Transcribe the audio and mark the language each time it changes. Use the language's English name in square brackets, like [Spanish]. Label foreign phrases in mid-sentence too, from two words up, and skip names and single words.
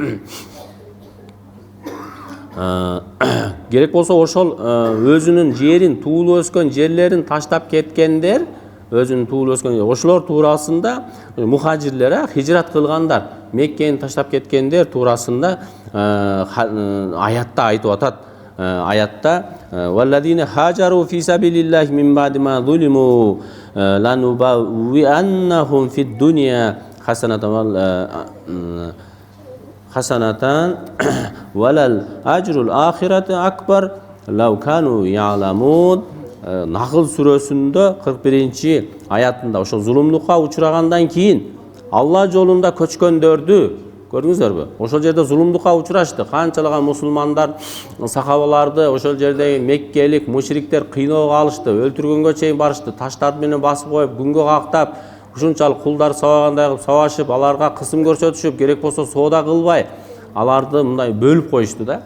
[Kyrgyz] Керек болсо ошол өзүнүн жерин, туулуп өскөн жерлерин таштап кеткендер, өзүнүн туулуп өскөн ошолор туурасында мухажирлер, хижрат кылгандар, Меккени таштап кеткендер туурасында аятта айтып атат. [Arabic] Аятта والذين هاجروا في سبيل الله من بعد ما ظلموا لنبوئنهم في الدنيا حسنة ولأجر الآخرة أكبر لو كانوا يعلمون. [Kyrgyz] Нахл сүрөсүндө 41 аятында ошо зулумдукка учурагандан кийин Алла жолунда көчкөндөрдү көрдүңүздөрбү? Ошол жерде зулумдукка учурашты. Канчалаган мусулмандар, сахабаларды ошол жердеги меккелик мушриктер кыйноого алышты, өлтүргөнгө чейин барышты, таштар менен басып коюп, күнгө кактап, ушунчалык кулдар сабагандай кылып сабашып, аларга кысым көрсөтүшүп, керек болсо соода кылбай, аларды мындай бөлүп коюшту да.